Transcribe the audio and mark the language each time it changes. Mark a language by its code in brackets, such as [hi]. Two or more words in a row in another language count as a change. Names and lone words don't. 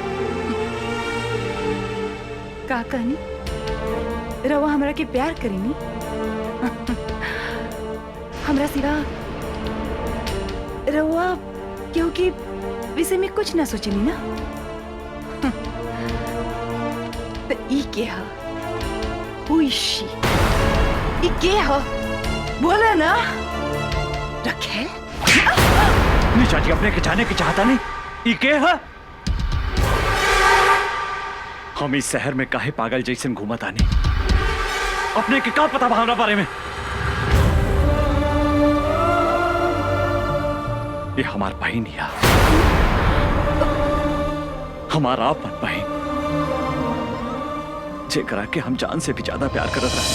[bho] का कहनी? रवा हमरा के प्यार करेनी? हमरा सिवा रवा क्योंकि विषय में कुछ ना सोचेनी ना। तो ई के हा? [en] Who is she? [bho] ई के हा? बोला ना। रखेल? निशा जी, अपने के जाने की चाहता नहीं। ई के है? हम इस शहर में काहे पागल जैसन घूमत आने? अपने के का पता हमरा बारे में? ये हमार बहन है, हमारा अपन बहन, जेकरा के हम जान से भी ज्यादा प्यार करत रहे।